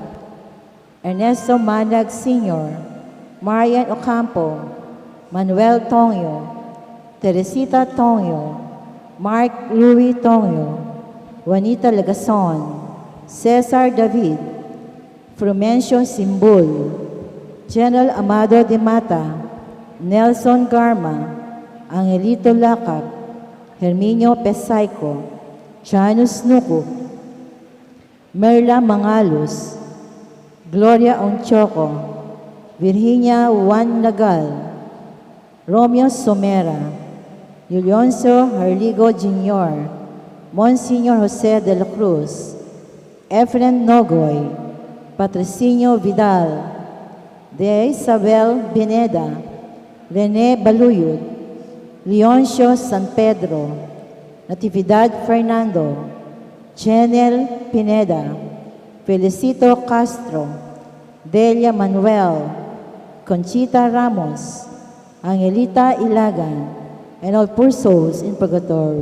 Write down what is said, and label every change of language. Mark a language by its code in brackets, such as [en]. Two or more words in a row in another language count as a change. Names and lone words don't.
[en] Ernesto Manag Sr., Marian Ocampo, Manuel Tongyo, Teresita Tongyo, Mark Louis Tongyo, Juanita Legason, Cesar David, Frumencio Simbul, General Amado de Mata, Nelson Garma, Angelito Lacap, Herminio Pesayco, Janus Nuku, Merla Mangalos, Gloria Onchoco, Virginia Juan Nagal, Romeo Somera, Yulionso Harligo Jr., Monsignor Jose de la Cruz, Efren Nogoy, Patrocinio Vidal, De Isabel Pineda, Rene Baluyod, Leoncio San Pedro, Natividad Fernando, Chenel Pineda, Felicito Castro, Delia Manuel, Conchita Ramos, Angelita Ilagan, and all poor souls in purgatory.